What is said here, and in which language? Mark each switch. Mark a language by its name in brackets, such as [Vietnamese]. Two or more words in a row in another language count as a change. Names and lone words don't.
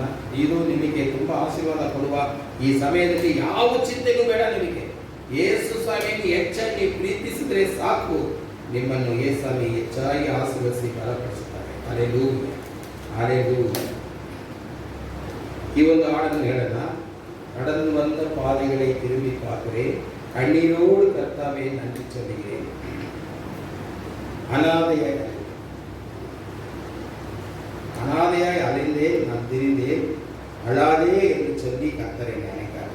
[Kannada] ಇದು ನಿಮಗೆ ತುಂಬ ಆಶೀರ್ವಾದ ಕೊಡುವ ಈ ಸಮಯದಲ್ಲಿ ಯಾವ ಚಿಂತೆಗೂ ಬೇಡ. ನಿಮಗೆ ಯೇಸು ಸ್ವಾಮಿಯನ್ನು ಹೆಚ್ಚಾಗಿ ಪ್ರೀತಿಸಿದರೆ ಸಾಕು. ನಿಮ್ಮನ್ನು ಯೇಸು ಸ್ವಾಮಿ ಹೆಚ್ಚಾಗಿ ಆಶೀರ್ವದಿಸಿ ಬಲಪಡಿಸುತ್ತಾರೆ. ಹಲ್ಲೆಲೂಯಾ, ಹಲ್ಲೆಲೂಯಾ. ಈ ಒಂದು ಹಾಡನ್ನು ಹೇಳೋಣ. [Tamil] நடந்து வந்த பாதைகளை திரும்பி பார்க்கிறேன், கண்ணீரோடு கர்த்தாவே நன்றி சொல்கிறேன். அனாதையாய் அலைந்தேன், நான் திரிந்தேன், அழாதே என்று சொல்லி கர்த்தரை நினைக்கிறார்.